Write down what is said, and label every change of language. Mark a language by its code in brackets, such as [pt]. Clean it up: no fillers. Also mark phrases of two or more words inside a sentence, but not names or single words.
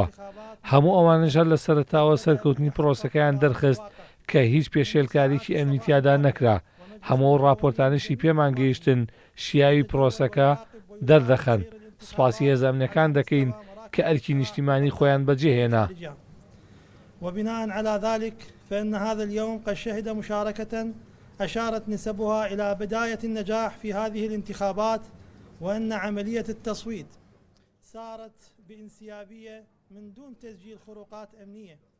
[ckb] هەموو ئەوانەشە لە سەرەتاوە سەرکەوتنی پرۆسەکەیان دەرخست کە هیچ پێشێلکاریی ئەمنی تیادا نەکرا. هەموو ڕاپۆرتانشی پێمان گەیشتن شیاوی پرۆسەکە دەردەخەن. سوپاسی هێزە ئەمنیەکان دەکەین کە ئەرکی نیشتیمانی خۆیان بەجێهێنا. [ar] وبناء على ذلك فإن هذا اليوم قد شهد مشاركة أشارت نسبها إلى بداية النجاح في هذه الانتخابات وأن عملية التصويت سارت بانسيابية من دون تسجيل خروقات أمنية.